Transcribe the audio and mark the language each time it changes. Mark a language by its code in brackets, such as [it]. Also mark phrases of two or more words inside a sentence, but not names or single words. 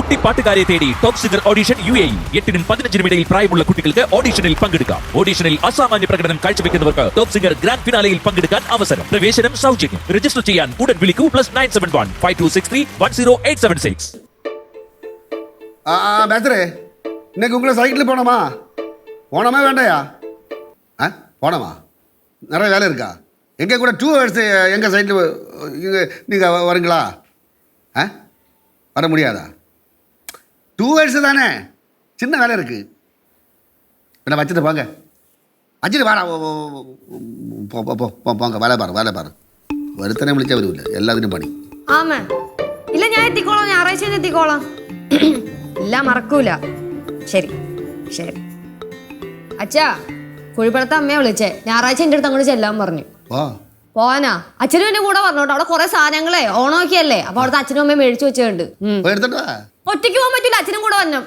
[ml] കുട്ടിപ്പാട്ടുകാരെ തേടി ടോപ്പ് സിംഗർ ഓഡിഷൻ UAE 8-നും 15-നും ഇടയിൽ പ്രായമുള്ള കുട്ടികൾക്ക് ഓഡിഷനിൽ പങ്കെടുക്കാം. ഓഡിഷനിൽ അസാമാന്യ പ്രകടനം കാഴ്ചവെക്കുന്നവർക്ക് ടോപ്പ് സിംഗർ ഗ്രാൻഡ് ഫിനാലയിൽ പങ്കെടുക്കാൻ അവസരം. പ്രവേശനം സൗജന്യം. രജിസ്റ്റർ ചെയ്യാൻ ഉടൻ വിളിക്കൂ +971 5263 10876. [ta] பேசுறே இன்னைக்கு உங்களை சைக்கிள் போனோமா வேண்டாயா போனோமா நிறைய வேலை இருக்கா எங்கே கூட 2 hours எங்கள் சைட்டில் நீங்கள் வரீங்களா வர முடியாதா 2 hours தானே சின்ன வேலை இருக்குது என்ன வச்சுட்டு போங்க வச்சுட்டு வாடா போங்க வேலை பாரு [ml] ഒരുത്തനെ വിളിച്ചാൽ വരൂല്ല എല്ലാത്തിനും പണി ആമേ ഇല്ല ഞാൻ എത്തിക്കോളാം ഞായറാഴ്ച എത്തിക്കോളാം ഇല്ല മറക്കൂല ശരി ശരി അച്ഛാ കുഴിപ്പടത്തെ അമ്മയെ വിളിച്ചേ ഞായറാഴ്ച എൻ്റെ അടുത്ത് അങ്ങോട്ട് ചെല്ലാൻ പറഞ്ഞു പോവാനാ അച്ഛനും എന്റെ കൂടെ പറഞ്ഞോട്ടോ അവിടെ കുറെ സാധനങ്ങളെ ഓണമൊക്കെയല്ലേ അപ്പൊ അവിടുത്തെ അച്ഛനും അമ്മയും മേടിച്ചു വെച്ചിട്ടുണ്ട് ഒറ്റയ്ക്ക് പോകാൻ പറ്റൂല അച്ഛനും കൂടെ വന്നു